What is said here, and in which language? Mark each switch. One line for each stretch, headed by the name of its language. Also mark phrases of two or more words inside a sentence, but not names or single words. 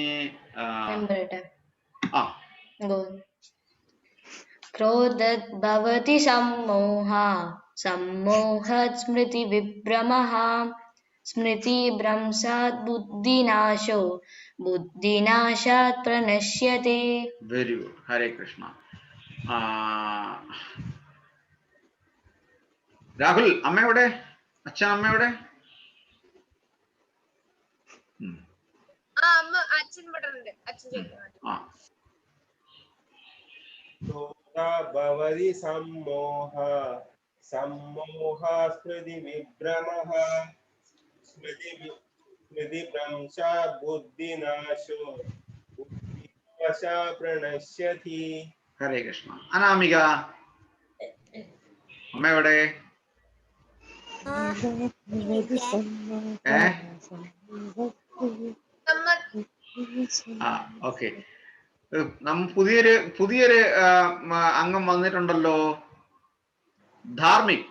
Sanskrit: क्रोधत् भवति सम्मोह सम्मोहात् स्मृति विभ्रमः स्मृतिभ्रंशात् बुद्धिनाशात् प्रणश्यते.
English: very good
Sanskrit: ഹരേ കൃഷ്ണ.
Malayalam: രാഹുൽ അമ്മയുടെ അച്ഛൻ അമ്മയുടെ അച്ഛൻ
Sanskrit: ഭവതി സമ്മോഹ सम्मोहा स्मृति विभ्रमः स्मृतिभ्रंशा बुद्धिनाशो बुद्धिनाशा प्रणश्यति. ഹരേ കൃഷ്ണ.
Malayalam: അനാമിക അമ്മ എവിടെ? ഓക്കെ. പുതിയൊരു അംഗം വന്നിട്ടുണ്ടല്ലോ, ധാർമ്മിക്.